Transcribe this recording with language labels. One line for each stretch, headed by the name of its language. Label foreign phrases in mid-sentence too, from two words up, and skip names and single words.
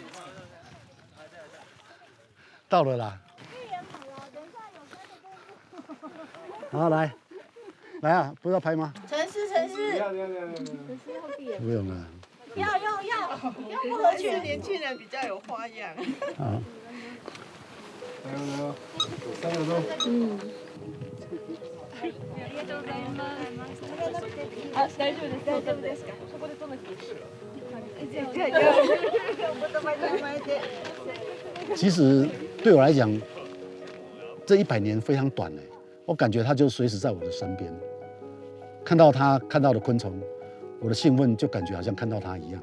Chinese: 到了啦。好，来啊，不是要拍吗？城市，不用了。要不合群。年轻人比较有花样。好。来哦，3个钟。
Japanese: あ、大丈夫ですか。そこで止めて。
Chinese: 其实对我来讲，这100年非常短哎，我感觉它就随时在我的身边。看到它看到的昆虫，我的兴奋就感觉好像看到它一样。